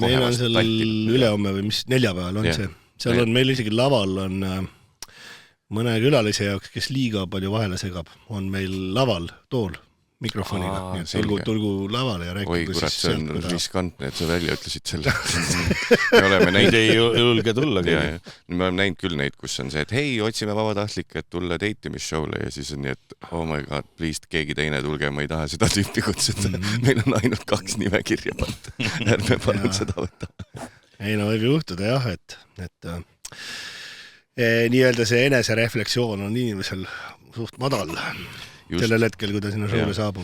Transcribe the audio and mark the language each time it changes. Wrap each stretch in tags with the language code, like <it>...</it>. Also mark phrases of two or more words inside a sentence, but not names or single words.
<et>meil on seal ülehomme või mis neljapäeval on see. Seal on meil isegi laval on mõne külalise jaoks, kes liiga palju vahele segab, on meil laval tool mikrofoniga. Tulgu lavale ja rääkida. Oi, kurat, see on riskantne, et sa välja ütlesid selle. Me oleme näinud. Ei julge tulla. Me oleme näinud küll neid, kus on see, et hei, otsime vabatahtlikke, et tulla dateimishowle ja siis on nii, et</et> <en>oh my god, please,</en> <et>keegi teine tulge, ma ei taha seda tüüpi kutsuda. Meil on ainult 2 nimekirja pannud. Ärme palun seda võtta. Ei, no võib juhtuda jah, et nii-öelda see enesereflektsioon on inimesel suht madal. Sellel hetkel, kui ta sinna showle saabub.</et>